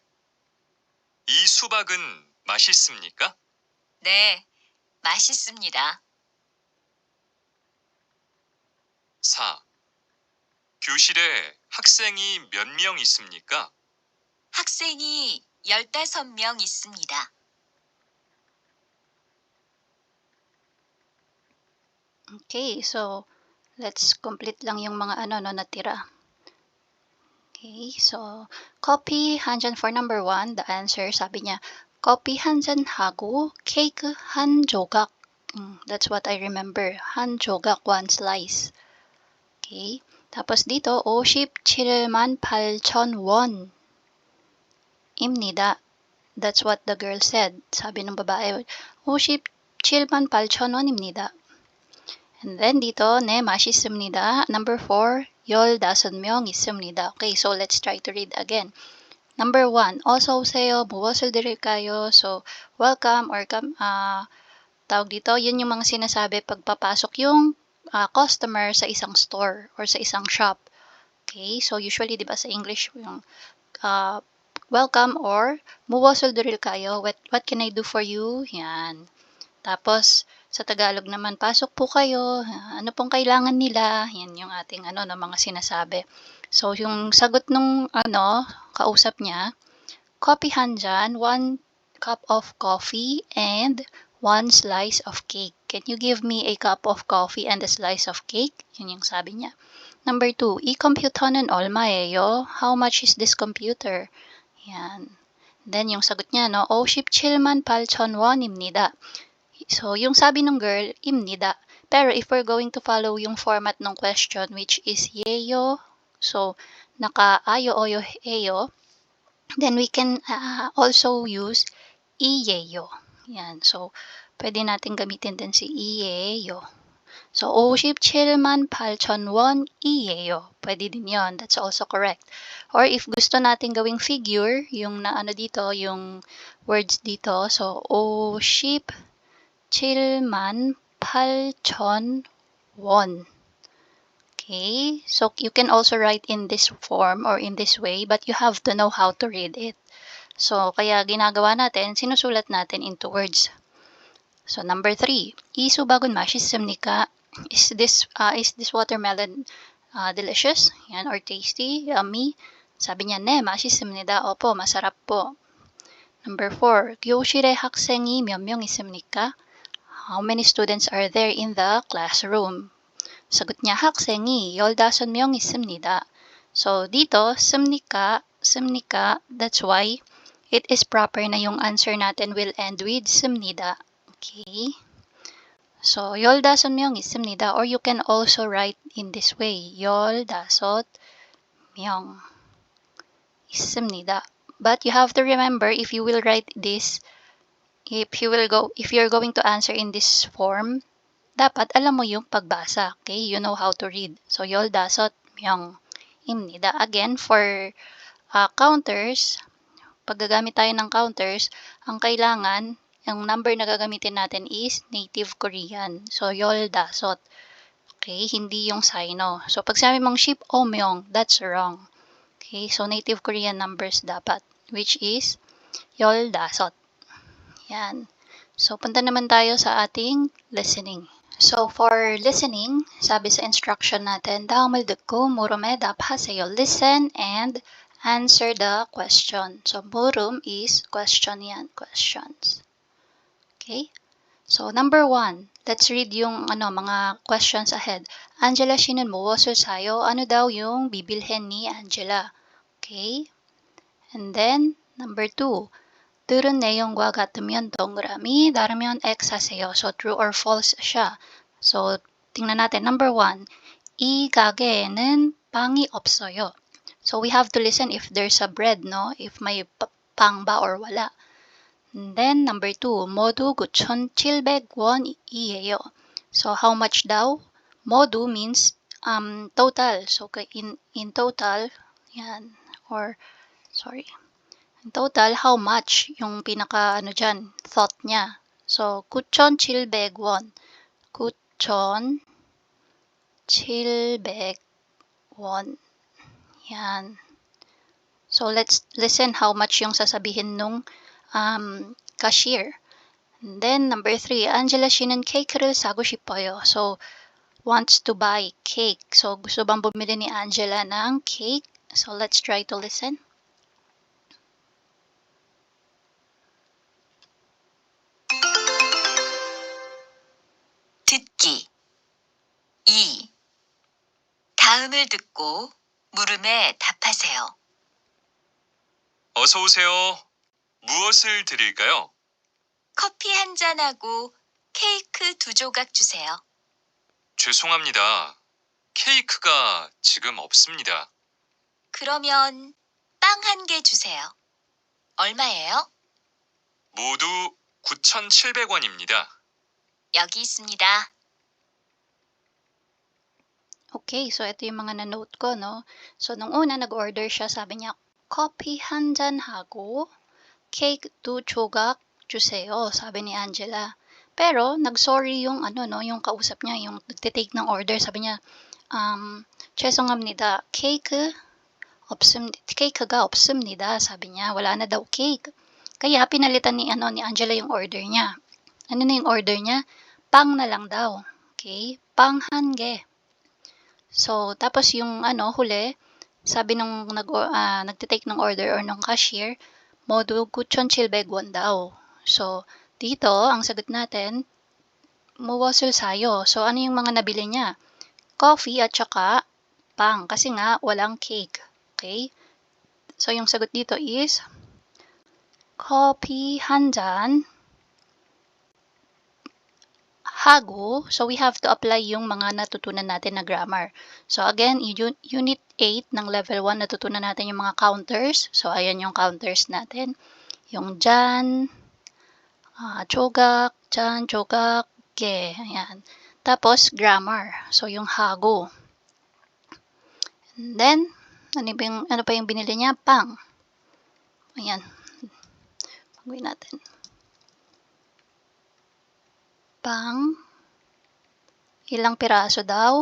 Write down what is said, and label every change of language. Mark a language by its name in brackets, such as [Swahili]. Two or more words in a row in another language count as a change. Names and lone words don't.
[Korean] 이 수박은 맛있습니까? 네, 맛있습니다. 4. 교실에 학생이 몇 명 있습니까? 학생이 15명 있습니다. [English] Okay, so let's complete [Filipino] lang yung mga natira. [English] Okay, so copy [Korean] 한 잔 [English] for number 1, the answer, [Filipino] sabi niya, [Korean] 커피 한 잔 하고 케이크 한 조각. [English] That's what I remember. [Korean] 한 조각, 1 slice. [Filipino] Okay, tapos dito, [Korean] 57만 8천 원 입니다. [English] That's what the girl said. [Filipino] Sabi ng babae, [Korean] 57만 8천 원입니다. [English] And then dito, [Korean] 네, 맛있습니다. Number 4, 15명 있습니다. [English] Okay, so let's try to read again. Number 1, [Korean] 어서 오세요. 무엇을 드릴까요? [English] So, welcome or [Filipino] tawag dito, yun yung mga sinasabi pagpapasok yung customer sa isang store or sa isang shop. [English] Okay, so usually, [Filipino] di ba sa [English] English, yung welcome or [Korean] 무엇을 드릴까요? [English] What can I do for you? [Filipino] Yan. Tapos, sa Tagalog naman, pasok po kayo, ano pong kailangan nila, yan yung ating mga sinasabi. So, yung sagot nung kausap niya, coffee [Korean] 한 잔, [Filipino] 1 cup of coffee, and 1 slice of cake. Can you give me a cup of coffee and a slice of cake? Yun yung sabi niya. Number 2, [Korean] 이 컴퓨터는 얼마예요? [English] How much is this computer? [Filipino] Yan. Then, yung sagot niya, [Korean] 57만 8천 원입니다. [Filipino] So, yung sabi ng girl, imnida. [English] Pero if we're going to follow yung format ng question, which is yeyo, so, naka-ayo, oyo, eyo, then we can also use iyeyo. Yan. [Filipino] So, pwede natin gamitin din si iyeyo. [English] So, [Korean] 57만 8천 원 iyeyo. [Filipino] Pwede din yon. [English] That's also correct. Or if [Filipino] gusto natin gawing figure, yung dito, yung words dito, so, [Korean] 57만 8천 won. [English] Okay, so you can also write in this form or in this way, but you have to know how to read it. So, [Filipino] kaya ginagawa natin, sinusulat natin into words. [English] So, number 3, [Korean] 이 수박은 맛있습니까? [English] Is this watermelon delicious? [Filipino] Yan, [English] or tasty, yummy? [Filipino] Sabi niya, [Korean] 네, 맛있습니다. [Filipino] Opo, masarap po. Number 4, [Korean] 교실에 학생이 몇 명 있습니까? [English] How many students are there in the classroom? [Filipino] Sagot niya, [Korean] 학생이 15명 있습니다. [Filipino] So, dito, [Korean] 습니까, [English] that's why it is proper [Filipino] na yung answer natin [English] will end with 습니다. Okay? So, [Korean] 15명 있습니다. [English] Or you can also write in this way, [Korean] 15명 있습니다. [English] But you have to remember, if you will write this, if you're going to answer in this form, [Filipino] dapat alam mo yung pagbasa. [English] Okay? You know how to read. So, [Korean] 열 다섯 명입니다. [English] Again, for counters, [Filipino] pag gagamit tayo ng counters, ang kailangan, ang number na gagamitin natin is [English] native Korean. So, [Korean] 열 다섯. [Filipino] Okay? Hindi yung Sino. So, pag sabi mong 15명, [English] that's wrong. Okay? So, native Korean numbers dapat, which is [Korean] 열 다섯. [Filipino] Yan. So, punta naman tayo sa ating listening. [English] So, for listening, [Filipino] sabi sa instruction natin, [Korean] 다음을 듣고 물음에 답하세요. [English] Listen and answer the question. So, 물음 is question yan. Questions. Okay? So, number 1, let's read [Filipino] yung mga [English] questions ahead. Angela 씨는 무엇을 사요? [Filipino] Ano daw yung bibilhin ni Angela? [English] Okay? And then, number 2, [Korean] 들은 내용과 같으면 동그라미, 다르면 X 하세요. [English] So, true or false siya. So, [Filipino] tingnan natin. [English] Number 1, [Korean] 이 가게에는 빵이 없어요. [English] So, we have to listen if there's a bread, no? [Filipino] If may pang ba or wala. [English] And then, number 2, [Korean] 모두 9,700원이에요. [English] So, how much daw? 모두 means total. So, in total, yan. Or, sorry. In total, how much? [Filipino] Yung pinaka, dyan, thought niya. [English] So, [Korean] 9,700원. 9,700원. [Filipino] Yan. [English] So, let's listen how much [Filipino] yung sasabihin nung [English] cashier. And then, number 3, [Korean] Angela 씨는 케이크를 사고 싶어요. [English] So, wants to buy cake. So, [Filipino] gusto bang bumili ni Angela ng cake? [English] So, let's try to listen. [Korean] 듣기 2. 다음을 듣고 물음에 답하세요. 어서 오세요. 무엇을 드릴까요? 커피 한 잔하고 케이크 2조각 주세요. 죄송합니다. 케이크가 지금 없습니다. 그러면 빵 1개 주세요. 얼마예요? 모두 9,700원입니다. 여기 있습니다. [Filipino] Okay, so ito yung mga na-note ko, no? So, nung una nag-order siya, sabi niya, coffee [Korean] 한 잔 하고 [Filipino] cake [Korean] 2조각 주세요, [Filipino] 사bi ni Angela. Pero, nag-sorry yung yung kausap niya, yung nagtitake ng order, sabi niya, [Korean] 죄송합니다. 케이크가 없습니다, [Filipino] 사bi niya. Wala na daw cake. Kaya pinalitan ni Angela yung order niya. Ano na yung order niya? Pang na lang daw. Okay? [Korean] Pang 1개. [Filipino] So, tapos yung huli, sabi nung nagtitake ng order or ng cashier, modu 9,700원 daw. So, dito, ang sagot natin, [Korean] 무엇을 사요? [Filipino] So, ano yung mga nabili niya? Coffee at saka pang. Kasi nga, walang cake. Okay? So, yung sagot dito is, coffee [Korean] 한 잔 하고. [English] So, we have to apply [Filipino] yung mga natutunan natin na [English] grammar. [Filipino] So, again, Unit 8 ng Level 1, natutunan natin yung mga counters. So, ayan yung counters natin. Yung jan, 조각, jan, 조각, ge. Ayan. Tapos, grammar. So, yung hago. And then, ano pa yung binili niya? Pang. Ayan. Pagawin natin. Pang, ilang piraso daw?